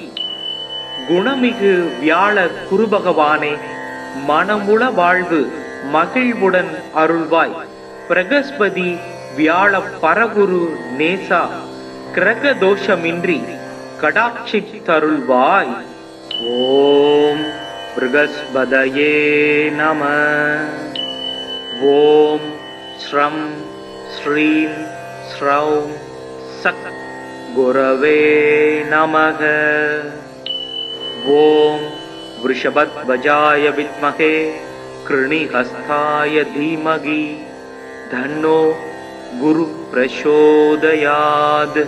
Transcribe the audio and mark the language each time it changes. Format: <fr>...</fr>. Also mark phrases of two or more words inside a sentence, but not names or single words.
<ta>குணமிகு வியாழ குருபகவானே மனமுள வாழ்வு மகிழ்வுடன் அருள்வாய் பிரகஸ்பதி வியாழ பரகுரு நேசா கிரக தோஷமின்றி கடாட்சித்தருள்வாய்</ta> <sa>ॐ बृहस्पतये नम ॐ स्रम् स्रीम् स्रौम् सक् गुरवे नमः ஓம் वृषभध्वजाय विद्महे कृणिहस्ताय धीमहि धन्नो गुरु प्रचोदयात्</sa>